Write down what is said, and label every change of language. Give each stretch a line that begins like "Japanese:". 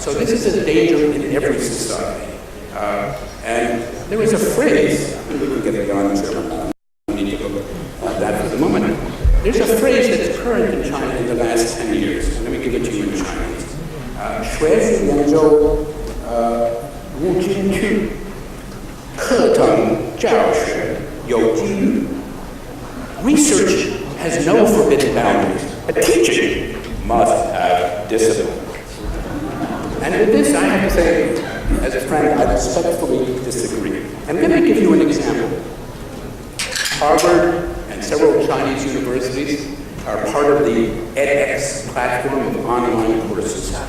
English: So this is a danger in every society. And there is a phrase, and we can get beyond German, we need to look at that for the moment. There's a phrase that's current in China in the last 10 years. Let me give it to you in Chinese.
Chinese: 学术研究无禁区，课程教学有纪律。
English: Research has no forbidden boundaries, but teaching must have discipline. And with this, I have to say, as a friend, I respectfully disagree. And let me give you an example. Harvard and several Chinese universities are part of the edX platform of online courses.